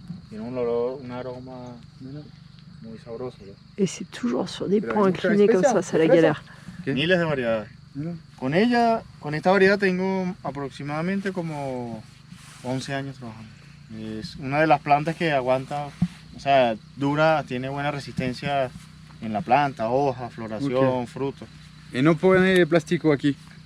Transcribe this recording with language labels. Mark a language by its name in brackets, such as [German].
[Spanish] Tiene un olor, un aroma muy sabroso. [French] Et c'est toujours sur des plants inclinés comme ça, c'est la galère. [Spanish] Miles de variedades. Mira. Con esta variedad tengo aproximadamente como 11 años trabajando. Es una de las plantas que aguanta, o sea, dura, tiene buena resistencia en la planta, hoja, floración, frutos. Et no pone plástico aquí.